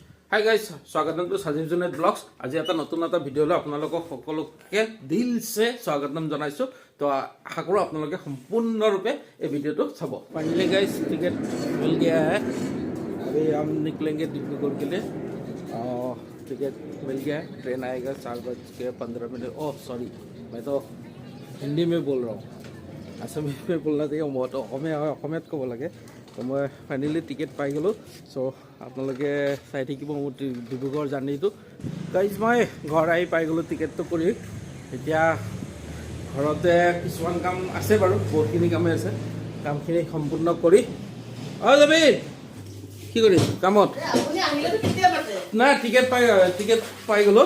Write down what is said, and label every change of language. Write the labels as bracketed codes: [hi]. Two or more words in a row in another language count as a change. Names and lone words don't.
[en] Hi guys, স্বাগতম টু Sajib Junaid vlogs. [as] আজি এটা নতুন এটা ভিডিও লৈ আপোনালোকক সকলোকে দিলছে স্বাগতম জনাইছো। তো আশা কৰো আপোনালোকে সম্পূৰ্ণৰূপে এই ভিডিওটো চাব। [en] Finally guys, [hi] टिकट मिल गया है। अभी हम निकलेंगे डिब्रूगढ़ के लिए। टिकट मिल गया है। ट्रेन आएगा 4:15। ओह सॉरी, मैं तो हिंदी में बोल रहा हूँ। असमीज में बोलना चाहिए। मैं तो [as] অসমীয়াত ক'ব লাগে। তো মই ফাইনেলি টিকেট পাই গ'লোঁ। চ' আপোনালোকে চাই থাকিব মোৰ ডিব্ৰুগড় জাৰ্ণিটো। গাইজ মই ঘৰ আহি পাই গ'লোঁ টিকেটটো কৰি। এতিয়া ঘৰতে কিছুমান কাম আছে বাৰু, বহুতখিনি কামেই আছে। কামখিনি সম্পূৰ্ণ কৰি যাবি কি কৰি কামত নাই টিকেট পাই গ'লোঁ।